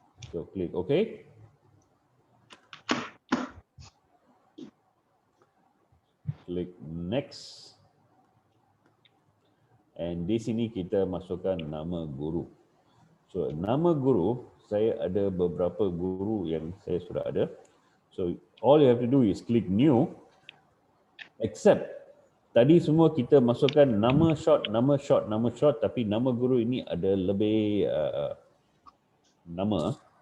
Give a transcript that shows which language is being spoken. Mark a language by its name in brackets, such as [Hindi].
[English] So klik OK. Klik next. [Malay] And di sini kita masukkan nama guru. So nama guru, saya ada beberapa guru yang saya sudah ada. [English] So all you have to do is click new. [Malay] Except tadi semua kita masukkan nama short, tapi nama guru ini ada lebih nama.